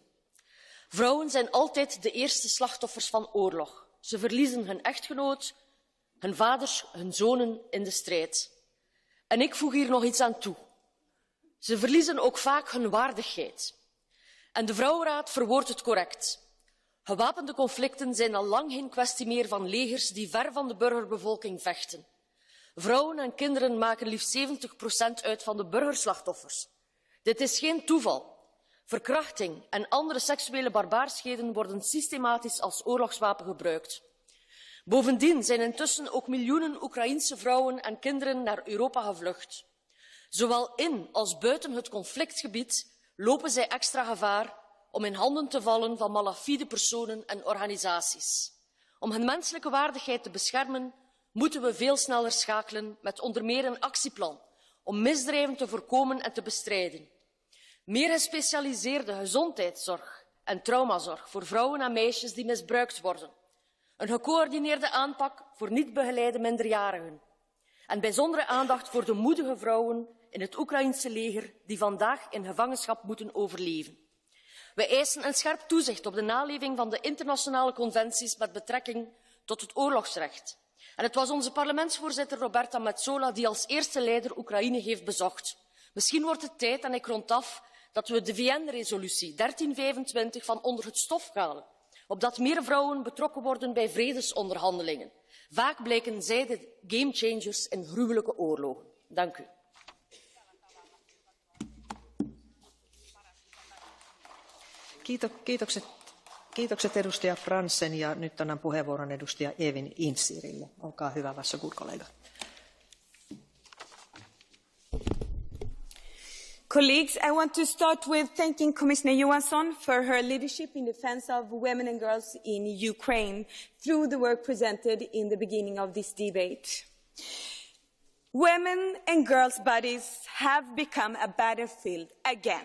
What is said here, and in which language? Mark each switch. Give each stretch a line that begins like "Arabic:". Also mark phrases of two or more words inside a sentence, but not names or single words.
Dutch: Vrouwen zijn altijd de eerste slachtoffers van oorlog. Ze verliezen hun echtgenoot, hun vaders, hun zonen in de strijd. En ik voeg hier nog iets aan toe. Ze verliezen ook vaak hun waardigheid. En de Vrouwenraad verwoordt het correct. Gewapende conflicten zijn al lang geen kwestie meer van legers die ver van de burgerbevolking vechten. Vrouwen en kinderen maken liefst 70% uit van de burgerslachtoffers. Dit is geen toeval. Verkrachting en andere seksuele barbaarsheden worden systematisch als oorlogswapen gebruikt. Bovendien zijn intussen ook miljoenen Oekraïense vrouwen en kinderen naar Europa gevlucht. Zowel in als buiten het conflictgebied lopen zij extra gevaar om in handen te vallen van malafide personen en organisaties. Om hun menselijke waardigheid te beschermen, moeten we veel sneller schakelen met onder meer een actieplan om misdrijven te voorkomen en te bestrijden. Meer gespecialiseerde gezondheidszorg en traumazorg voor vrouwen en meisjes die misbruikt worden. Een gecoördineerde aanpak voor niet begeleide minderjarigen. En bijzondere aandacht voor de moedige vrouwen in het Oekraïense leger die vandaag in gevangenschap moeten overleven. We eisen een scherp toezicht op de naleving van de internationale conventies met betrekking tot het oorlogsrecht. En het was onze parlementsvoorzitter Roberta Metsola die als eerste leider Oekraïne heeft bezocht. Misschien wordt het tijd, en ik rond af, dat we de VN-resolutie 1325 van onder het stof halen, opdat meer vrouwen betrokken worden bij vredesonderhandelingen. Vaak blijken zij de gamechangers in gruwelijke oorlogen. Dank u.
Finnish: Kiitokset edustaja Fransen ja nyt annan puheenvuoron edustaja Evin Insirille. Olkaa hyvä,
Swedish: varsågod kollega.
English: Colleagues, I want to start with thanking Commissioner Johansson for her leadership in defense of women and girls in Ukraine through the work presented in the beginning of this debate. Women and girls' bodies have become a battlefield again.